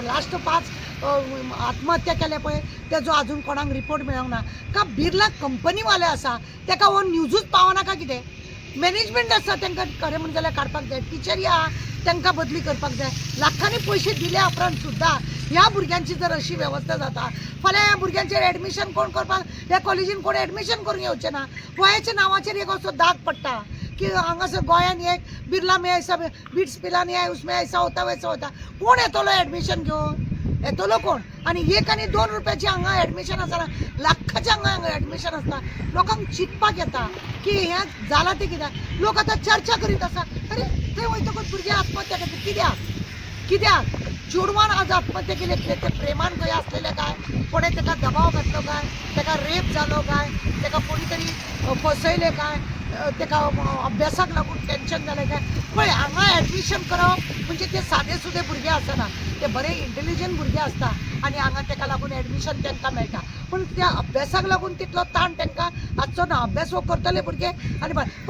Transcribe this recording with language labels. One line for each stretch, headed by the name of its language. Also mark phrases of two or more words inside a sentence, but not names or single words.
Konkani: लास्ट 5 आत्महत्या केल्या पळय तेजो आजून कोणाक रिपोर्ट मेळोंक ना का बिर्ला कंपनीवाले आसा ताका हो न्यूजूच पावना का कितें मॅनेजमेंट आसा तांकां खरें म्हणून जाल्यार काडपाक जाय टिचरी आहा तांकां बदली करपाक जाय लाखांनी पयशे दिल्या उपरांत सुद्दां ह्या भुरग्यांची जर अशी वेवस्था जाता फाल्यां ह्या भुरग्यांचेर एडमिशन कोण करपाक ह्या कॉलेजीन कोण एडमिशन करूंक येवचें ना गोंयाच्या नांवाचेर एक असो दाग पडटा कि हांगासर गोंयान एक बिर्ला
Hindi: में ऐसा
Konkani: बिट्स पिलानी आहे
Hindi: उसमें ऐसा होता वैसा होता
Konkani: कोण येतलो एडमिशन घेवन येतलो कोण आणि 1 आणि 2 रुपयाची हांगा एडमिशन आसना लाखाच्या हांगा एडमिशन आसता लोकांक चिंतपाक येता की हें जालां तें कित्याक लोक आतां चर्चा करीत आसा अरे थंय वयतकूच भुरगे आत्महत्या करता कित्याक चेडवान आज आत्महत्या केली कितें ते प्रेमान खंय आसलेले काय कोणें ताका दबाव घातलो काय ताका रेप जालो काय ताका कोणी तरी फसयले काय ताका अभ्यासाक लागून टेन्शन जालें काय पळय हांगा एडमिशन करप म्हणजे ते सादे सुदे भुरगे आसना ते बरे इंटेलिजंट भुरगे आसता आनी हांगा ताका लागून एडमिशन तांकां मेळटा पूण त्या अभ्यासाक लागून तितलो ताण तांकां आसचो ना अभ्यास हो करतले भुरगे आनी पूण